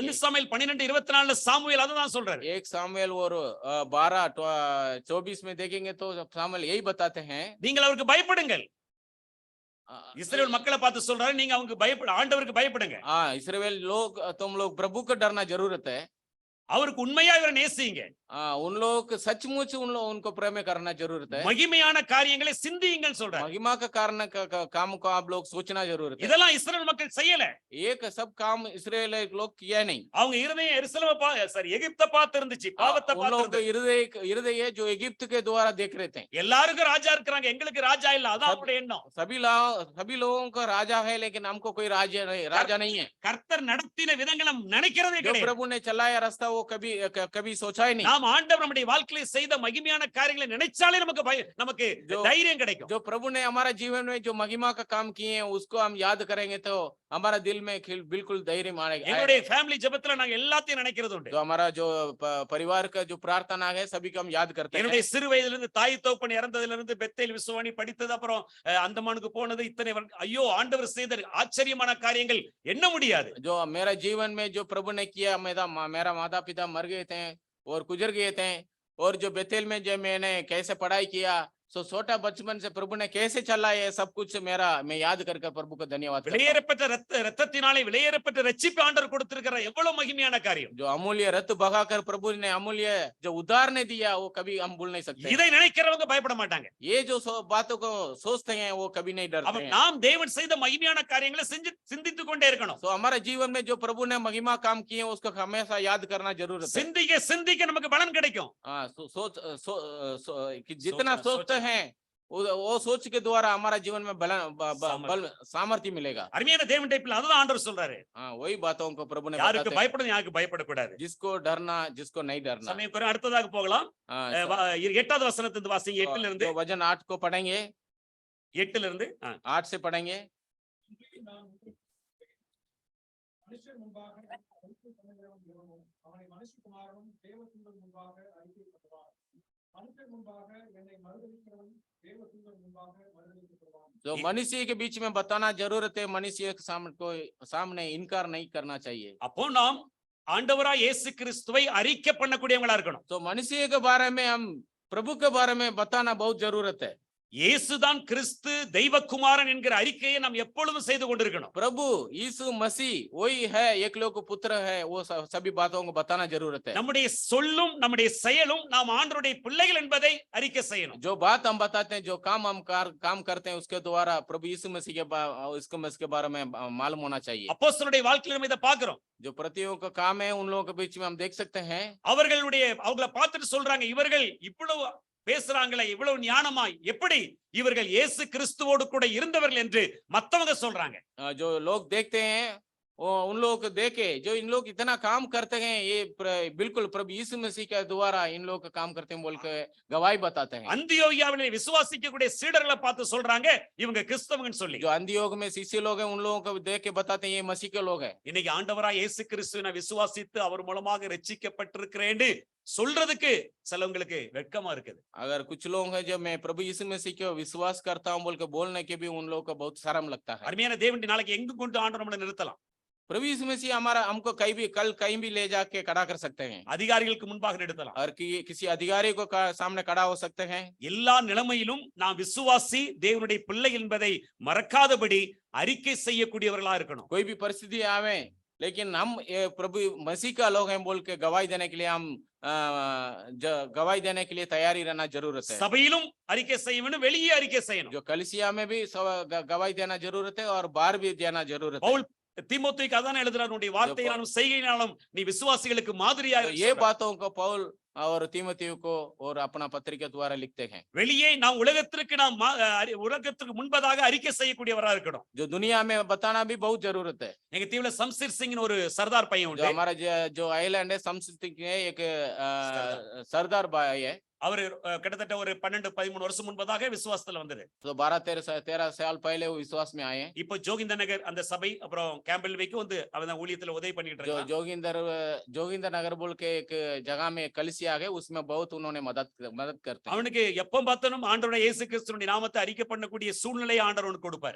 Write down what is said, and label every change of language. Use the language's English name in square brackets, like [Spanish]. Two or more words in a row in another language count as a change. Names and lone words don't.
[Tamil] 1 சாமுவேல் 12:24 சாமுவேல் அதுதான் சொல்றாரு. [Hindi] 1 सामुएल और 12:24 में देखेंगे तो सामुएल यही बताते हैं [Tamil] நீங்கள் அவருக்கு பயப்படுங்கள். இஸ்ரவேல் மக்களை பார்த்து சொல்றாரு, நீங்க அவங்க ஆண்டவருக்கு பயப்படுங்க. [Hindi] इस्राएल लोग तुम लोग प्रभु को डरना जरूरत है। [Tamil] அவருக்கு உண்மையா இவரை நேசிங்க. [Hindi] उन लोग सचमुच उनको प्रेम करना जरूरत है। [Tamil] மகிமையான காரியங்களை சிந்தியுங்கள் சொல்றாரு. [Hindi] महिमा का कारण काम को आप लोग सोचना जरूरत है। [Tamil] இதெல்லாம் இஸ்ரவேல் மக்கள் செய்யல. [Hindi] एक सब काम इसराइल लोग किया नहीं। [Tamil] அவங்க இருதயம் எகிப்தை பார்த்து இருந்துச்சு, பாவத்தை [Hindi] उन लोग [Tamil] பார்த்து [Hindi] का हृदय जो इजिप्ट के द्वारा देख रहे थे। [Tamil] எல்லாருக்கும் ராஜா இருக்காங்க, எங்களுக்கு ராஜா இல்ல, அதான் அவருடைய எண்ணம். [Hindi] सभी लोगों का राजा है लेकिन हमको कोई राजा नहीं है। [Tamil] கர்த்தர் நடத்தின விதங்களை நினைக்கிறதே जो கிடையாது. [Hindi] प्रभु ने चलाया रास्ता वो कभी सोचा ही नहीं। [Tamil] நாம் ஆண்டவர் நம்முடைய வாழ்க்கையில செய்த மகிமையான காரியங்களை நினைச்சாலே நமக்கு தைரியம் கிடைக்கும். [Hindi] जो प्रभु ने हमारा जीवन में जो महिमा का काम किए हैं उसको हम याद करेंगे तो हमारा दिल में बिल्कुल धैर्य आएगा। [Tamil] எங்களுடைய ஃபேமிலி ஜெபத்துல நாங்க எல்லாத்தையும் நினைக்கிறது உண்டு. [Hindi] जो हमारा जो परिवार का जो प्रार्थना है सभी को हम याद करते हैं। [Tamil] என்னுடைய சிறு வயதில இருந்து தாய் தகப்பன் இறந்ததுல இருந்து பெத்தேல் விசுவானி படித்தது, அப்புறம் அந்தமானுக்கு போனது, இத்தனை ஐயோ ஆண்டவர் செய்த ஆச்சரியமான காரியங்கள் எண்ண முடியாது. [Hindi] जो मेरा जीवन में जो प्रभु ने किया, मेरा माता पिता मर गए थे और गुजर गए थे, और जो बेतेल में जो मैंने कैसे पढ़ाई किया, सो छोटा बचपन से प्रभु ने कैसे चला है सब कुछ मैं याद करके प्रभु को धन्यवाद करता हूं। [Tamil] விலையேறப்பட்ட ரத்தத்தினாலே விலையேறப்பட்ட ரட்சிப்பு ஆண்டவர் கொடுத்திருக்கிற எவ்வளவு மகிமையான காரியம். [Hindi] जो अमूल्य रत्न बहाकर प्रभु ने अमूल्य जो उद्धार ने दिया वो कभी हम भूल नहीं सकते। [Tamil] இதை நினைக்கிறவங்க பயப்பட மாட்டாங்க. [Hindi] ये जो बातों को सोचते हैं वो कभी नहीं डरते हैं। [Tamil] நாம் தேவன் செய்த மகிமையான காரியங்களை சிந்தித்துக் கொண்டே இருக்கணும். [Hindi] तो हमारे जीवन में जो प्रभु ने महिमा काम किए उसको हमेशा याद करना जरूरत है। [Tamil] சிந்திக்க நமக்கு பலன் கிடைக்கும். [Hindi] जितना सोचते हैं वो सोच के द्वारा हमारा जीवन में बल सामर्थ्य मिलेगा। [Tamil] அருமையான தேவனுடைய பிள்ளை, அதுதான் ஆண்டவர் சொல்றாரு. [Hindi] वही बातों को प्रभु ने [Tamil] யாருக்கு பயப்படணும், யாருக்கு பயப்படக்கூடாது. [Hindi] जिसको डरना जिसको नहीं डरना। [Tamil] சமயம் குறைவு, அடுத்ததாக போகலாம். 8வது வசனத்திலிருந்து வாசிங்க. 8ல இருந்து [Hindi] वचन 8 को पढ़ेंगे। [Tamil] 8ல இருந்து [Hindi] 8 से पढ़ेंगे। [Tamil] மனுஷர் முன்பாக அவனை மனுஷகுமாரனும் தேவதூதர் முன்பாக அறிக்கைப்படுவார். மனுஷர் முன்பாக என்னை மறுதலிக்கிறவன் தேவதூதர் முன்பாக மறுதலிக்கப்படுவான்। [Hindi] जो मनुष्य के बीच में बताना जरूरत है, मनुष्य के सामने इनकार नहीं करना चाहिए। [Tamil] அப்போ நாம் ஆண்டவராய் இயேசு கிறிஸ்துவை அறிக்கை பண்ணக்கூடியவங்களா இருக்கணும். [Hindi] तो मनुष्य के बारे में हम प्रभु के बारे में बताना बहुत जरूरत है। [Tamil] இயேசுதான் கிறிஸ்து தெய்வகுமாரன் என்கிற அறிக்கையை நாம் எப்பொழுதும் செய்து கொண்டிருக்கணும். [Hindi] प्रभु यीशु मसीह वही है, एकलौक पुत्र है, वो सभी बातों को बताना जरूरत है। [Tamil] நம்முடைய சொல்லும் நம்முடைய செயலும் நாம் ஆண்டவருடைய பிள்ளைகள் என்பதை அறிக்கை செய்யணும். [Hindi] जो बात हम बताते हैं, जो काम हम काम करते हैं उसके द्वारा प्रभु यीशु मसीह के बारे में मालूम होना चाहिए। [Tamil] அப்போஸ்தலருடைய வாழ்க்கையில நம்ம இதை பார்க்கிறோம். [Hindi] जो प्रतियों का काम है उन लोगों के बीच में हम देख सकते हैं। [Tamil] அவங்கள பார்த்துட்டு சொல்றாங்க, இவர்கள் இவ்வளவு பேசுறாங்களே, இவ்வளவு ஞானமாய் எப்படி இவர்கள் இயேசு கிறிஸ்துவோடு கூட இருந்தவர்கள் என்று மத்தவங்க சொல்றாங்க. [Hindi] जो लोग देखते हैं उन लोगों को देखे जो इन लोग इतना काम करते हैं, ये बिल्कुल प्रभु यीशु मसीह के द्वारा इन लोग का काम करते हैं बोल के गवाही बताते हैं। [Tamil] அந்தியோகியாவிலே விசுவாசிக்கக்கூடிய சீடர்களை பார்த்து சொல்றாங்க இவங்க கிறிஸ்தவங்கன்னு சொல்லி। [Hindi] जो अंधियोग में शिष्य लोग हैं उन लोगों को देख के बताते हैं ये मसीह के लोग हैं। [Tamil] இன்னைக்கு ஆண்டவராய் இயேசு கிறிஸ்துவை விசுவாசித்து அவர் மூலமாக ரட்சிக்கப்பட்டிருக்கிறேன்னு சொல்றதுக்கு சிலவங்களுக்கு வெட்கமா இருக்குது. [Hindi] अगर कुछ लोग हैं जो मैं प्रभु यीशु मसीह को विश्वास करता हूं बोल के बोलने के भी उन लोगों को बहुत शर्म लगता है। [Tamil] அருமையான தேவனுடைய நாளைக்கு எங்க கொண்டு ஆண்டவர் நம்மளை நிறுத்தலாம். [Hindi] प्रभु यीशु मसीह हमको कहीं भी ले जाके खड़ा कर सकते हैं। [Tamil] அதிகாரிகளுக்கு முன்பாக நிறுத்தலாம். [Hindi] और किसी अधिकारी को सामने खड़ा हो सकते हैं। [Tamil] எல்லா நிலைமையிலும் நாம் விசுவாசி தேவனுடைய பிள்ளை என்பதை மறக்காதபடி அறிக்கை செய்யக்கூடியவர்களா இருக்கணும். [Hindi] कोई भी परिस्थिति आवे लेकिन हम प्रभु मसीह का लोग हैं बोल के गवाही देने के लिए हम गवाही देने के लिए तैयारी रहना जरूरत है। [Tamil] சபையிலும் அறிக்கை செய்ய வேண்டும், வெளியே அறிக்கை செய்யணும். [Hindi] जो कलीसिया में भी गवाही देना जरूरत है और बाहर भी देना जरूरत है। [Tamil] பவுல் தீமோத்தேயுக்கு அதானே எழுதுறார், உன்னுடைய வார்த்தையினாலும் செய்கையினாலும் நீ விசுவாசிகளுக்கு மாதிரியா तो இரு ये சொல்றார். [Hindi] बातों को पौल और तीमुथियुस को और अपना पत्रिका द्वारा लिखते हैं। [Tamil] வெளியே நாம் உலகத்திற்கு நாம் உலகத்திற்கு முன்பதாக அறிக்கை செய்யக்கூடியவரா இருக்கணும். [Hindi] जो दुनिया में बताना भी बहुत जरूरत है। [Tamil] எங்க தீவுல சம்சீர் சிங்னு ஒரு சர்தார் பையன் जो உண்டு. [Hindi] हमारा जो आइलैंड है समस्ती के एक सरदार भाई है। [Tamil] அவரு கிட்டத்தட்ட ஒரு 12-13 வருஷம் முன்பதாக விசுவாசத்துல வந்தது. [Hindi] तो 12-13 साल पहले वो विश्वास में आए हैं। [Tamil] இப்போ ஜோகிந்த நகர் அந்த சபை அப்புறம் கேம்பல் வைக்கு வந்து அவன் ஊழியத்துல உதவி பண்ணிட்டு जो இருக்கான். [Hindi] जोगिंदर नगर बोल के एक जगह में कलिसिया है, उसमें बहुत उन्होंने मदद करते हैं। [Tamil] அவனுக்கு எப்ப பார்த்தாலும் ஆண்டவருடைய இயேசு கிறிஸ்துவின் நாமத்தை அறிக்கை பண்ணக்கூடிய சூழ்நிலையை ஆண்டவர் அவனுக்கு கொடுப்பாரு.